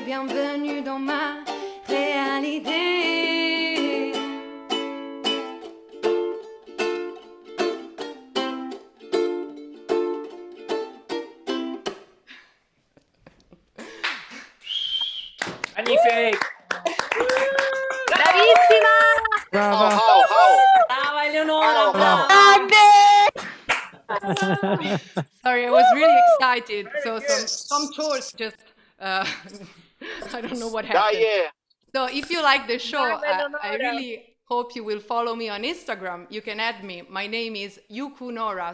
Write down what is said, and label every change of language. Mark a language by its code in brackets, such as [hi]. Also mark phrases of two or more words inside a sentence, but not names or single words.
[fr] Bienvenue dans ma réalité. Magnifique! [it] Bravissima! Brava! Brava Eleonora! Brava. [en] Sorry, I was really excited. So some chords just, I don't know what happened. Dai! So if you like the show, [it] Brava, [en] I [it] Eleonora. [en] really hope you will follow me on Instagram. You can add me. My name is Yukunora.